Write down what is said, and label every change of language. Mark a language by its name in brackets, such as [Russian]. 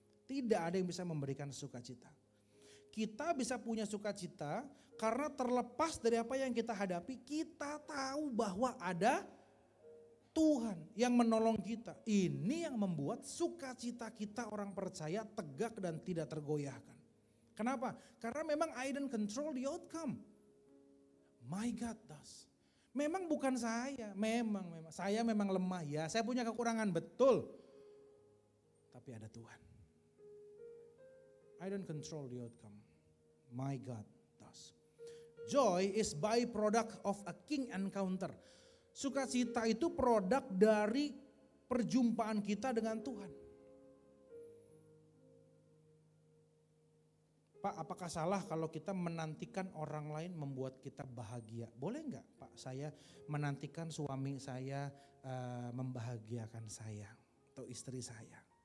[Indonesian] Tidak ada yang bisa memberikan sukacita. Kita bisa punya sukacita karena terlepas dari apa yang kita hadapi, kita tahu bahwa ada Tuhan yang menolong kita. Ini yang membuat sukacita kita orang percaya tegak dan tidak tergoyahkan. Kenapa? Karena memang [English] I don't control the outcome. My God does. [Indonesian] Memang bukan saya, memang saya memang lemah ya. Saya punya kekurangan betul. Tapi ada Tuhan. [English] I don't control the outcome. My God does. Joy is byproduct of a king encounter. [Indonesian] Sukacita itu produk dari perjumpaan kita dengan Tuhan. Pak, apakah salah kalau kita menantikan orang lain membuat kita bahagia? Boleh enggak Pak, saya menantikan suami saya membahagiakan saya atau istri saya?